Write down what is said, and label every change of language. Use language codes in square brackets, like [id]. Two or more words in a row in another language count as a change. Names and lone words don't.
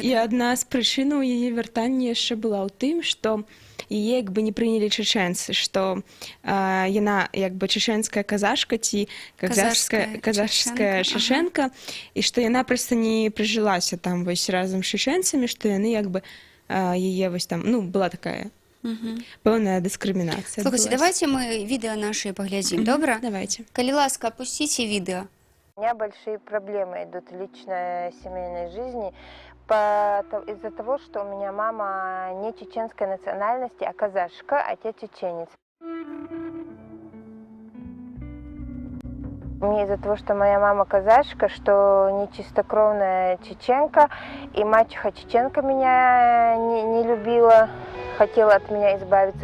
[be] І адна з прычынаў яе вяртання яшчэ была ў тым, што яе як бы не прынялі чачэнцы, што яна як бы чачэнская казашка ці казашская шашэнка, і што яна проста не прыжылася там вось разам з чачэнцамі, што яны як бы яе вось там, ну, была такая пэўная дыскрымінацыя. Слухайте, давайте мы відэа наши паглядзім, добра? Давайте. Калі ласка, опусціце відэо. [ru] У меня большие проблемы идут в личной семейной жизни из-за того, что у меня мама не чеченской национальности, а казашка, отец чеченец. Мне из-за того, что моя мама казашка, что не чистокровная чеченка, и мачеха чеченка меня не любила, хотела от меня избавиться.